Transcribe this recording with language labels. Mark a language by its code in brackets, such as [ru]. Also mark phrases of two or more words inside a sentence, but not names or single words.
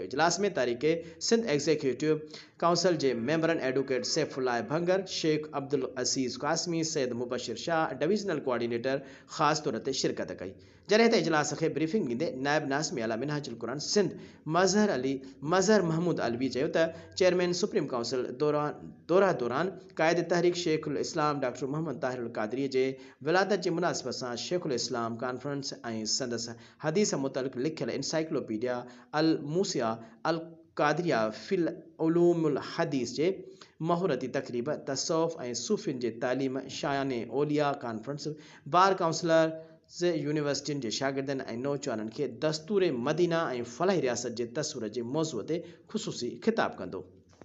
[sd] इजलास में तारीख़ सिंध [en] Executive Council [sd] के मेंबरन एडवोकेट सैफुल्लाह भंगर, शेख अब्दुल अज़ीज़ कासमी, सैयद मुबशिर शाह, [en] Divisional Coordinator [sd] ख़ास तौर पर शिरकत कई। जॾहिं त इजलास के ब्रीफिंग ॾींदे नायब नाज़िम आला मिनहाजुल कुरान सिंध मज़हर महमूद अलवी चयो त [en] Chairman Supreme Council [sd] दौरान कायद तहरीक शेखुल इस्लाम डॉक्टर मोहम्मद ताहिर अल कादरी के [ur] ولادت کی مناسبت سے [sd] शेखुल इस्लाम कॉन्फ्रेंस और संदस हदीस मुतल्लिक़ लिखियल इंसाइक्लोपीडिया अल मूसिया अल कादरिया फिल उलूमुल हदीस के महूरती तकरीब तसौफ और सूफिन के तालीम शायाने ओलिया कॉन्फ्रेंस बार काउंसलर यूनिवर्सिटिन के शागिर्दन और नौजवानन के दस्तूर मदीना और फलाही रियासत के तस्वुर के मौजूअ ते ख़ुसूसी खिताब कंदो।